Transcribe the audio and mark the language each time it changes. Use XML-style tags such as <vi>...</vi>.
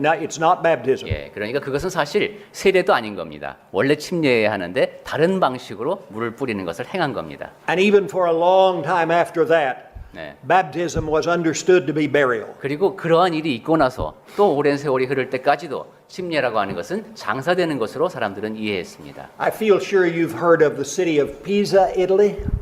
<en>It's not baptism.</en> <ko>예, 그러니까 그것은 사실 세례도 아닌 겁니다. 원래 침례해야 하는데 다른 방식으로 물을 뿌리는 것을 행한 겁니다.</ko> <en>And even for a long time after that,</en> <ko>네.</ko> <en>baptism was understood to be burial.</en> <ko>그리고 그러한 일이 있고 나서 또 오랜 세월이 흐를 때까지도 침례라고 하는 것은 장사되는 것으로 사람들은 이해했습니다.</ko> <en>I feel sure you've heard of the city of Pisa, Italy.</en>